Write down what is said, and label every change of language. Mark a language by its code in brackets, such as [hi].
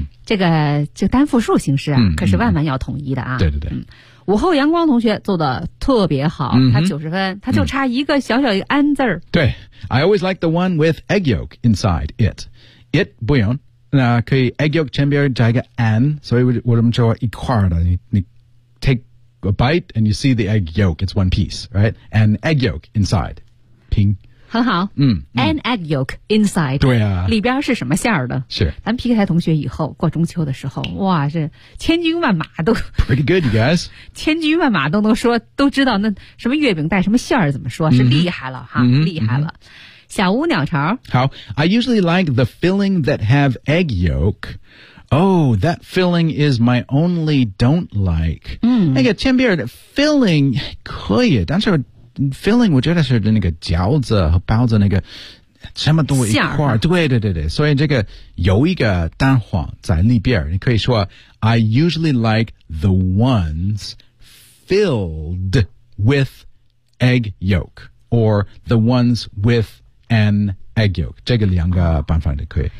[zh] 这个单复数形式啊、可是万万要统一的啊。对对对。午后阳光同学做的特别好、他90分他就差一个小小一个安字儿。对。 [en] I always like the one with egg yolk inside it. [zh] It 不用，那可以 egg yolk 前边加一个 an， 所以我们说一块的。 [en] 你 take a bite and you see the egg yolk. It's one piece, right? An egg yolk inside. 拼 [zh] 很好。 [en] An egg yolk inside. [zh] 对啊。里边是什么馅儿的？是。咱们 PK 台同学以后过中秋的时候，哇，是千军万马都。 [en] Pretty good, you guys. [zh] 千军万马都能说，都知道那什么月饼带什么馅儿怎么说，是厉害了哈，厉害了。小屋鸟巢。 [en] 好 I usually like the filling that have egg yolk. Oh, that filling is my only don't like. [zh] 那个前边的 filling 可以，但是 filling 我觉得是那个饺子和包子那个什么东西一块儿，对对对对，所以这个有一个蛋黄在里边，你可以说 [en] I usually like the ones filled with egg yolk or the ones with an egg yolk [zh] 这个两个办法都可以